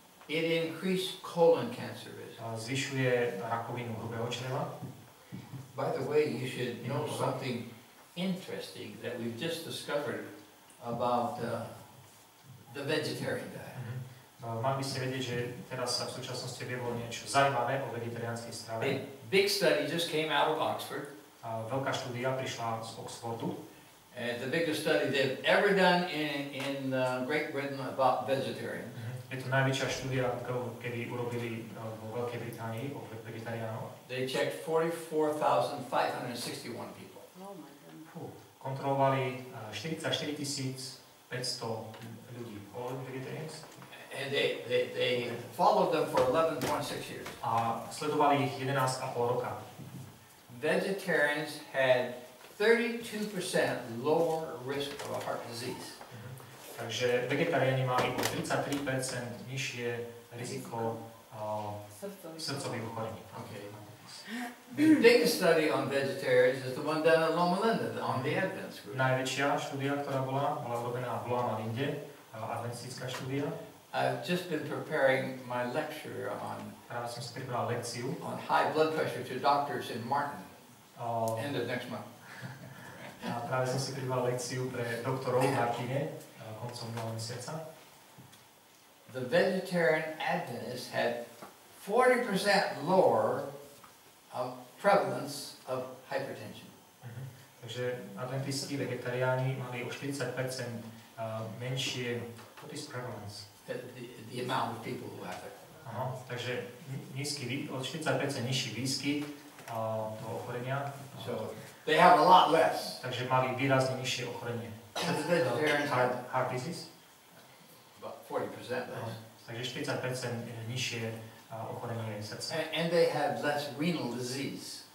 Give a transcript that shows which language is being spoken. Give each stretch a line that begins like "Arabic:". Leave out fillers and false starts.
English: It increased colon cancer risk.
Slovak: Zvyšuje rakovinu hrubého čreva.
English: By the way, you should know something interesting that we've just discovered about the vegetarian diet.
Slovak: Mali by ste vedieť, že teraz sa v súčasnosti objavilo niečo zaujímavé o vegetariánskej strave.
English: Big study just came out of Oxford.
Slovak: Veľká štúdia prišla z Oxfordu.
English: The biggest study they've ever done in Great Britain about vegetarian.
Slovak: Je to najväčšia štúdia, kedy urobili vo Veľkej Británii o vegetariánoch.
English: They checked 44,561 people. Oh my God.
Slovak: Kontrolovali 44 500 ľudí.
English: All vegetarians. And they followed them for 11.6 years.
Slovak: A sledovali ich 11,5 roka.
English: Vegetarians had 32% lower risk of a heart disease.
Slovak: Takže vegetariáni mali o 33% nižšie riziko srdcových ochorení.
English: Okay. The biggest study on vegetarians is the one done at Loma Linda on the Adventist group.
Slovak: Najväčšia štúdia, ktorá bola urobená v Loma Linde, adventistická štúdia.
English: I've just been preparing my lecture on
Slovak: Práve som si pripravil lekciu
English: on high blood pressure to doctors in Martin. End of next month.
Slovak: A práve som si pripravil lekciu pre doktorov v Martine koncom minulého mesiaca.
English: The vegetarian Adventists had 40% lower prevalence of hypertension.
Slovak: Takže adventisti, vegetariáni mali o 40% menšie,
English: what is prevalence? The amount of people who have it.
Slovak: Áno, takže o 40% nižší výskyt toho ochorenia.
English: So they have a lot less.
Slovak: Takže mali výrazne nižšie ochorenie.
English: The vegetarians had Heart disease? about 40% less.
Slovak: Takže 40% nižšie ochorenie srdca.
English: And they had less renal disease.